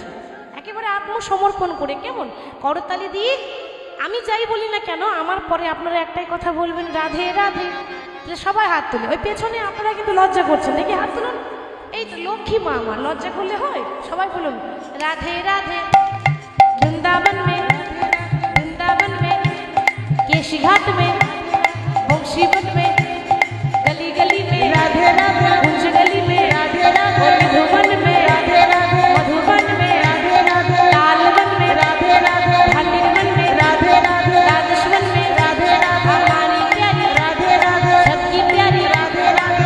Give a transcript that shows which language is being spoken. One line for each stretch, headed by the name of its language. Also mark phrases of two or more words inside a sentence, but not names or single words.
Bangla: একেবারে আত্মসমর্পণ করে, কেমন করতালি দিয়ে আমি যাই বলি না কেন, আমার পরে আপনারা একটাই কথা বলবেন, রাধে রাধে। সবাই হাত তুলে, ওই পেছনে আপনারা কিন্তু লজ্জা করছেন, দেখি হাত তুলুন। এই তো লক্ষ্মী মা আমার, লজ্জা করলে হয়? সবাই বলুন রাধে রাধে।
Hindi: वृंदावन में, वृंदावन में, केशी घाट में, बंशीवन में, गली गली में राधे राधे, कुंज गली में राधे राधे, मधुबन में राधे राधे, मधुबन में राधे राधे, तालवन में राधे राधे, भाटिरवन में राधे राधे, राजस्वन में राधे राधे, हमारी प्यारी राधे राधे, सबकी प्यारी राधे राधे।